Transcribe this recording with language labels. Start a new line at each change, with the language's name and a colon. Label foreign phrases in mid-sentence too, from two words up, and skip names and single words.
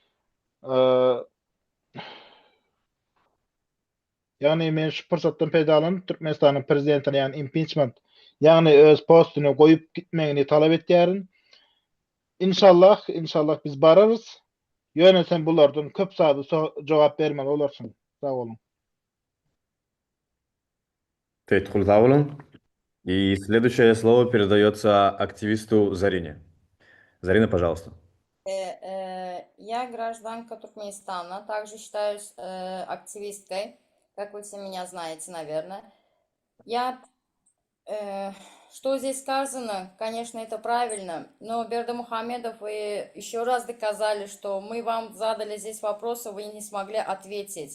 Turkmen: Ýani men şu pursatdan peýdalanyp Türkmenistanyň prezidentine ýani impeachment, ýani öz postuny goýup gitmegini talap etýärin. İnşallah biz bararız. Ýöne sen bulardan köp sady jogap bermeli olarsyň. Sag bolun. Teyit-Хули, sağ olun.
Russian: И следующее слово передается активисту Зарине. Зарина, пожалуйста. Я гражданка Туркменистана, также считаюсь активисткой, как вы все меня знаете, наверное. Что здесь сказано, конечно, это правильно, но Бердымухамедов, вы еще раз доказали, что мы вам задали здесь вопросы, вы не смогли ответить.